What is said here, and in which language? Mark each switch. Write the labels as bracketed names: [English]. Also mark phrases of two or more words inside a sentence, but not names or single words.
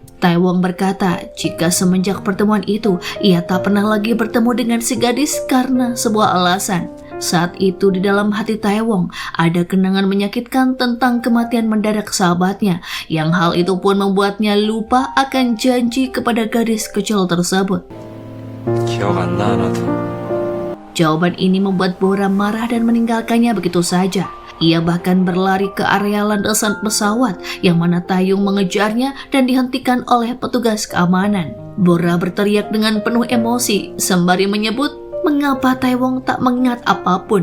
[Indonesian] Taiwong berkata jika semenjak pertemuan itu ia tak pernah lagi bertemu dengan si gadis karena sebuah alasan. Saat itu di dalam hati Taiwong ada kenangan menyakitkan tentang kematian mendadak sahabatnya, yang hal itu pun membuatnya lupa akan janji kepada gadis kecil tersebut. [Korean] 기억 안 나, 나도. [Indonesian] Jawaban ini membuat Bora marah dan meninggalkannya begitu saja. Ia bahkan berlari ke area landasan pesawat yang mana Taeyong mengejarnya dan dihentikan oleh petugas keamanan. Bora berteriak dengan penuh emosi sembari menyebut mengapa Taewong tak mengingat apapun.